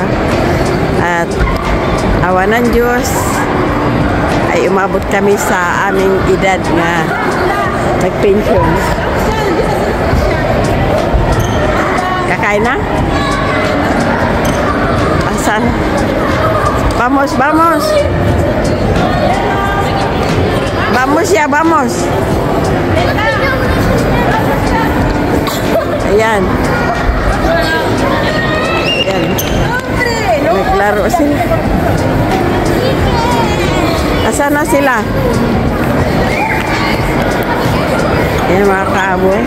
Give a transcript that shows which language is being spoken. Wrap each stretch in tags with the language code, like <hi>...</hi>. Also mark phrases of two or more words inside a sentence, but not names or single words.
<tl>At awa ng Diyos ay umabot kami sa aming edad na nag-pension. Kakain na? Asan? Vamos.</tl> <es>Vamos ya, vamos.</es> <tl>Ayan. Ayan. Naglaro sila. Asan na sila? Ayan mga kaabos.</tl>